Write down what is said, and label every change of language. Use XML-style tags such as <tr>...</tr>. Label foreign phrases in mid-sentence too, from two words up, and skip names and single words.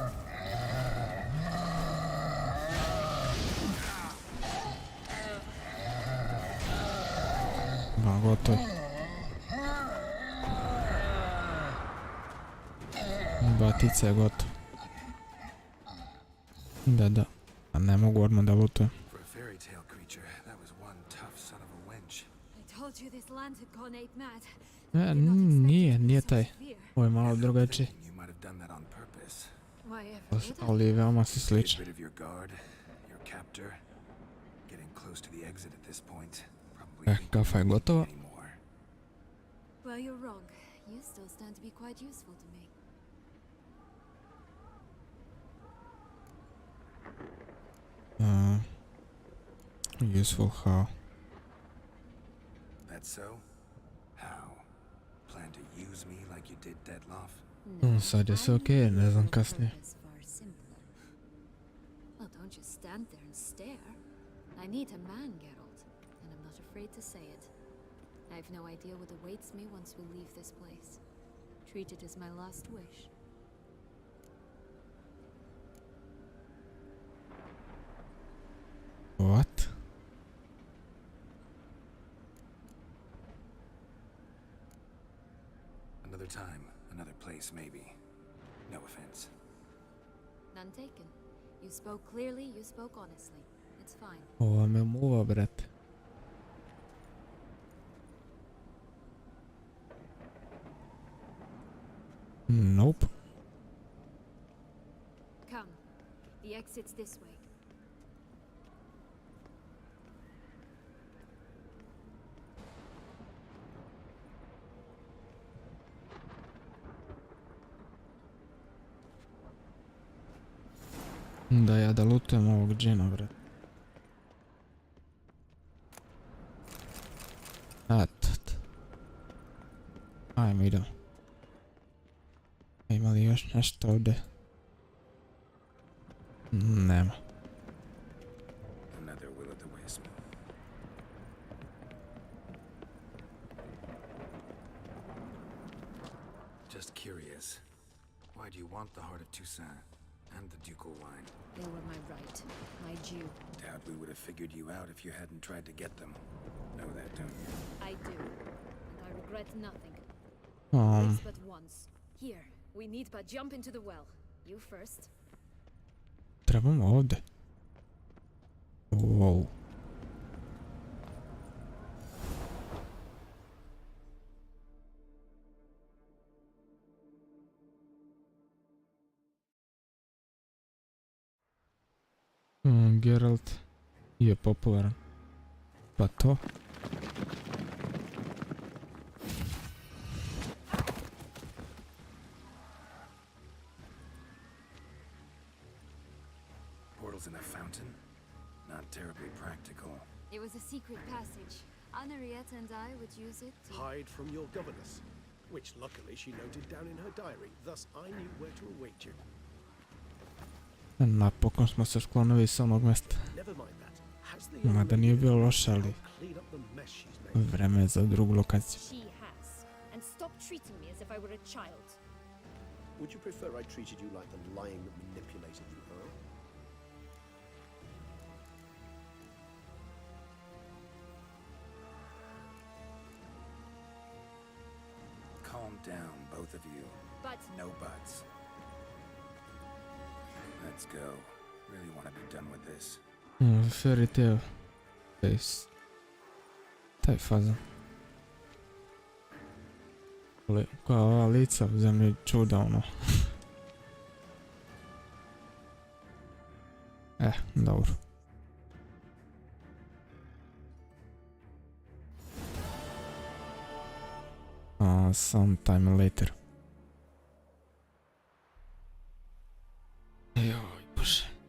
<bs>Ma, gotovo. Batica je gotov. Da. A ne mogu odmah da lutujem.</bs> <en>For a fairy tale creature, that was one tough son of a wench. I told you this land had gone ape mad.</en> <bs>Nije taj. Ovo je malo drugačiji.</bs> <en>You might have done that on purpose. Why ever would I?</en> <bs>Ali veoma se</bs> <en>Get</en> <bs>slični.</bs> <en>rid of your guard, your captor. Getting close to the exit at this point. Probably Eh, ain't</en> <bs>kafa je</bs> <en>gonna need</en> <bs>gotova.</bs> <en>anymore. Well, you're wrong. You still stand to be quite useful to me. Useful how? That's so? How? Plan to use me like you did Dettlaff?</en> <bs>Sad je sve okej, ne znam kasnije.</bs> <en>Well, don't just stand there and stare. I need a man, Geralt, and I'm not afraid to say it. I have no idea what awaits me once we leave this place. Treat it as my last wish. What? Another time, another place, maybe. No offense. None taken. You spoke clearly, you spoke honestly. It's fine.</en> <bs>Ova me muva, brate.</bs> <en>Nope. Come. The exit's this way.</en> <bs>Da ja da lutujem ovog džina, brate. Ajmo, idemo. Ima li još nešto ovdje? Nema.</bs> <en>Another will o' the wisp. Just curious. Why do you want the heart of Toussaint and the ducal wine? They were my right, my due. Doubt we would have figured you out if you hadn't tried to get them. Know that, don't you? I do. And I regret nothing. Um, Lives but once. Here, we need but jump into the well. You first.</en> <bs>trebamo ovdje. Wow. Geralt je popularan. Pa to.</bs> <en>Portals in a fountain? Not terribly practical. It was a secret passage. Henriette and I would use it to... Hide from your governess, which luckily she noted down in her diary. Thus I knew where to await you.</en> <bs>Napokon smo se sklonili s onog mjesta.</bs> <en>Never mind that. Has the young</en> <bs>Mada nije bio loš, ali</bs> <en>clean up the mess she's made?</en> <bs>vreme je za drugu lokaciju.</bs> <en>She has. And stop treating me as if I were a child. Would you prefer I treated you like the lying manipulator you are? Calm down, both of you. But No buts. Let's go. Really want to be done with this. Fairy tale.</en> <bs>Taj fazan. Koja ova lica u zemlji čuda, ono. Dobro.</bs> <en>Sometime later.</en> <bs>Joj, bože.</bs>